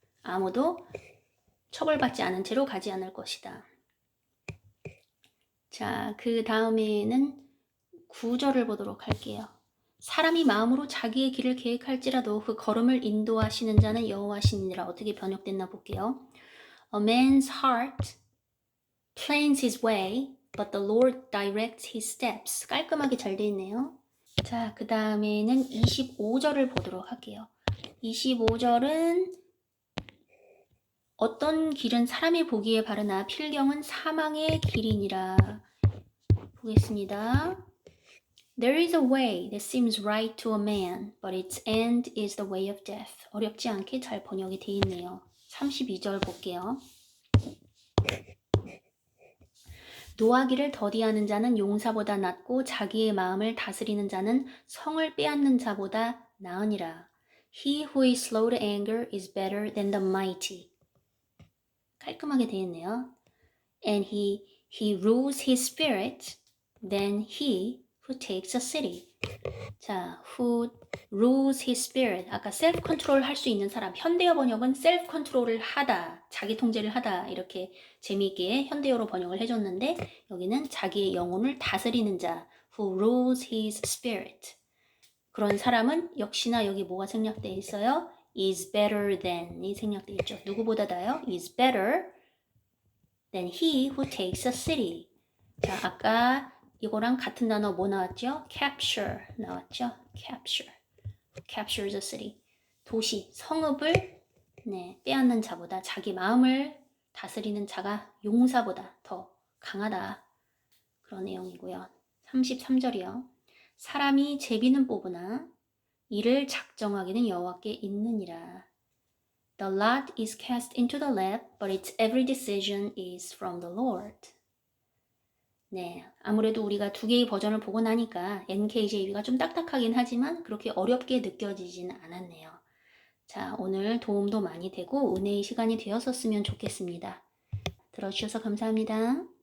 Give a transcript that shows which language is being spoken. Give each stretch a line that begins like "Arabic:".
Korean: 아무도 처벌받지 않은 채로 가지 않을 것이다. 자, 그 다음에는 9절을 보도록 할게요. 사람이 마음으로 자기의 길을 계획할지라도 그 걸음을 인도하시는 자는 여호와시니라. 어떻게 번역됐나 볼게요.
English: A man's heart plans his way, but the Lord directs his steps.
Korean: 깔끔하게 잘 돼 있네요. 자, 그 다음에는 25절을 보도록 할게요. 25절은 어떤 길은 사람이 보기에 바르나 필경은 사망의 길이니라. 보겠습니다.
English: There is a way that seems right to a man, but its end is the way of death.
Korean: 어렵지 않게 잘 번역이 돼 있네요. 32절 볼게요. 노하기를 더디하는 자는 용사보다 낫고 자기의 마음을 다스리는 자는 성을 빼앗는 자보다 나으니라.
English: He who is slow to anger is better than the mighty.
Korean: 깔끔하게 되어 있네요.
English: And he rules his spirit than he who takes a city. 자, who rules his spirit.
Korean: 아까 self control 할 수 있는 사람. 현대어 번역은 self control을 하다, 자기 통제를 하다 이렇게 재미있게 현대어로 번역을 해줬는데 여기는 자기의 영혼을 다스리는 자.
English: who rules his spirit.
Korean: 그런 사람은 역시나 여기 뭐가 생략되어 있어요?
English: is better than
Korean: 이 생략되어 있죠. 누구보다다요?
English: is better than he who takes a city.
Korean: 자, 아까 이거랑 같은 단어 뭐 나왔죠? capture 나왔죠?
English: capture the city.
Korean: 도시, 성읍을 빼앗는 자보다 자기 마음을 다스리는 자가 용사보다 더 강하다. 그런 내용이고요. 33절이요. 사람이 제비는 뽑으나 이를 작정하기는 여호와께 있느니라.
English: The lot is cast into the lap, but its every decision is from the Lord.
Korean: 네, 아무래도 우리가 두 개의 버전을 보고 나니까 NKJV가 좀 딱딱하긴 하지만 그렇게 어렵게 느껴지진 않았네요. 자, 오늘 도움도 많이 되고 은혜의 시간이 되었었으면 좋겠습니다. 들어주셔서 감사합니다.